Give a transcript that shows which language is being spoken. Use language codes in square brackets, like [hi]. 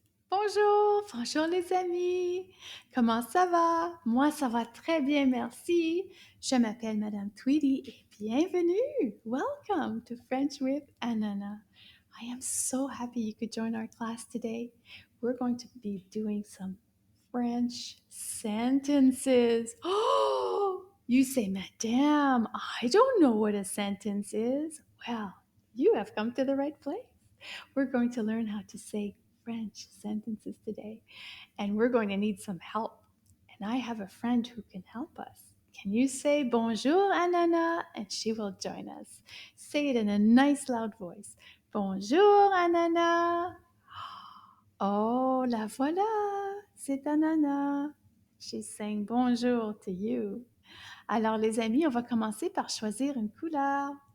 [fr] Bonjour, bonjour les amis. Comment ça va? Moi, ça va très bien, merci. Je m'appelle Madame Tweedy et bienvenue. [en] Welcome to French with Ananas. I am so happy you could join our class today. We're going to be doing some French sentences. Oh, you say, Madame, I don't know what a sentence is. Well, you have come to the right place. We're going to learn how to say French sentences today, and we're going to need some help. And I have a friend who can help us. Can you say bonjour, Ananas? And she will join us. Say it in a nice loud voice. [fr] Bonjour, Ananas. Oh, la voilà, c'est Ananas. [en] She's saying bonjour to you. [fr] Alors, les amis, on va commencer par choisir une couleur.